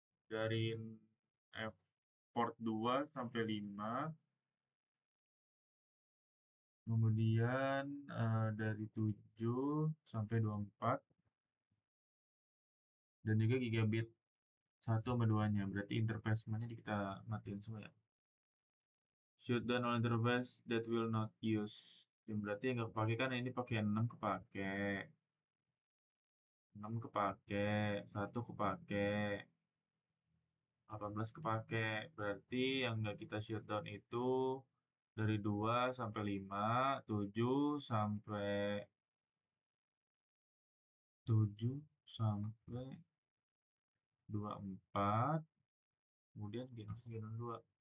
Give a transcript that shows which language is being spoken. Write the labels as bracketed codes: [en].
[id] Dari port 2 sampai 5. Kemudian dari 7 sampai 24 dan juga gigabit 1 sama 2-nya. Berarti interface-nya kita matiin semua ya. [en] Shut down all interface that will not use. [id] Yang berarti yang nggak kepake kan ini pakai 6 kepake. 6 kepake, 1 kepake, 18 kepake. Berarti yang nggak kita shutdown itu dari 2 sampai 5, 7 sampai 7 sampai 24, kemudian Genom 2.